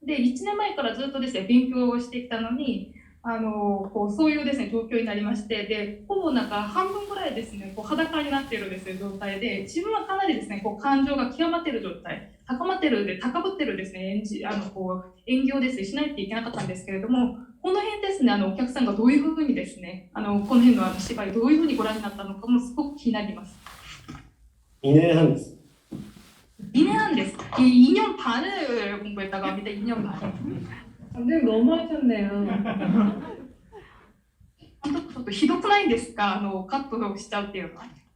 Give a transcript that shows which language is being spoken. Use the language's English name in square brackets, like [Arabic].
[Japanese] で、1年前からずっとですね、勉強をしてきたのに、そういうですね、状況になりまして、で、ほぼなんか半分ぐらいですね、裸になっているですね、状態で、自分はかなりですね、感情が極まっている状態、高ぶってるですね、演技をですね、しないといけなかったんですけれども、この辺ですね、お客さんがどういうふうにですね、この辺の芝居、どういうふうにご覧になったのかもすごく気になります。 2年半です。 2년です。 [Korean] 2년 반을 공부했다고 합니다. 2년 반. 선생님 너무 하셨네요. [Japanese] 本当ちょっとひどくないですか？カットしちゃうっていうのは。